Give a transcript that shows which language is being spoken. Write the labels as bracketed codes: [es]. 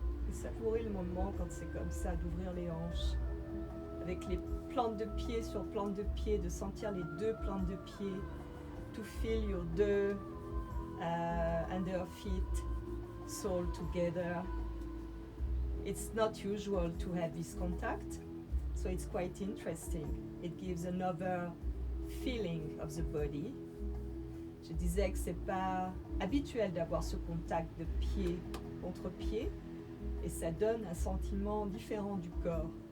[fr] Savourer le moment quand c'est comme ça, d'ouvrir les hanches, avec les plantes de pied sur plantes de pied, de sentir les deux plantes de pied, [en] to feel your deux under feet, soul together. It's not usual to have this contact, so it's quite interesting. It gives another feeling of the body. [fr] Je disais que c'est pas habituel d'avoir ce contact de pied contre pied. Et ça donne un sentiment différent du corps.